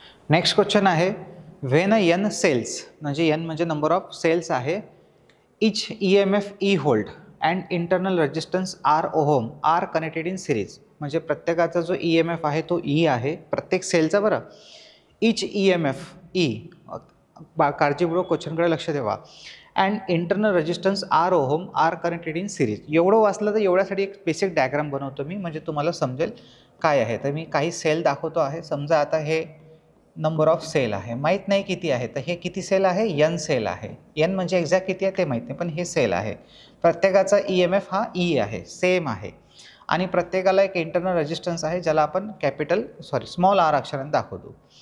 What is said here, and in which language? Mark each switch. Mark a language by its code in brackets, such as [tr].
[en] next question आहे, when n cells, [mr] म्हणजे n म्हणजे नंबर ऑफ सेल्स आहे, [en] Each EMF E volt and internal resistance R ohm are connected in series. [mr] म्हणजे प्रत्येकाचा जो EMF आहे तो E आहे प्रत्येक सेलचा, बरं. इच EMF E, काळजीपूर्वक क्वेश्चनकडे लक्ष ठेवा. [en] And internal resistance R ohm are connected in series. [mr] एवढं वाचलं तर एवढ्यासाठी एक बेसिक डायग्राम बनवतो मी, म्हणजे तुम्हाला समजेल काय आहे. तर मी काही सेल दाखवतो आहे. समजा आता हे नंबर ऑफ सेल आहे, माहीत नाही किती आहे. तर हे किती सेल आहे, n सेल आहे. n म्हणजे एक्झॅक्ट किती आहे ते माहीत नाही, पण हे सेल आहे. प्रत्येकाचा EMF हा E आहे, सेम आहे. आणि प्रत्येकाला एक इंटरनल रेजिस्टन्स आहे ज्याला आपण स्मॉल r अक्षराने दाखवतो.